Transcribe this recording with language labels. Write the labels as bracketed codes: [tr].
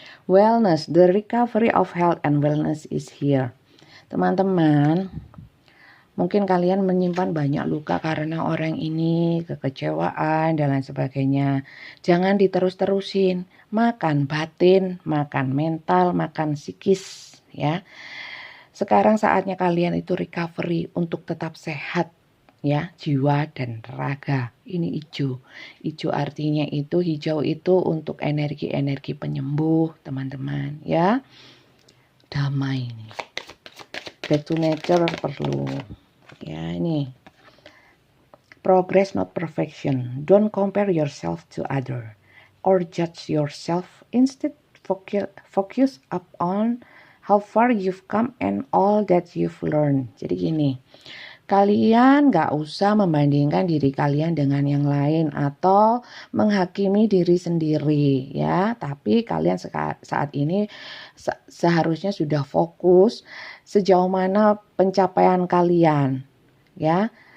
[en] Wellness, the recovery of health and wellness is here. [id] Teman-teman, mungkin kalian menyimpan banyak luka karena orang ini, kekecewaan dan lain sebagainya. Jangan diterus-terusin. Makan batin, makan mental, makan psikis, ya. Sekarang saatnya kalian itu recovery untuk tetap sehat, ya, jiwa dan raga. Ini hijau. Hijau artinya itu, hijau itu untuk energi-energi penyembuh, teman-teman, ya. Damai ini. [en] Back to nature [id] perlu. Ya, ini. [en] Progress not perfection. Don't compare yourself to other or judge yourself. Instead, focus up on how far you've come and all that you've learned. [id] Jadi gini, kalian gak usah membandingkan diri kalian dengan yang lain atau menghakimi diri sendiri, ya. Tapi kalian saat ini seharusnya sudah fokus sejauh mana pencapaian kalian, ya.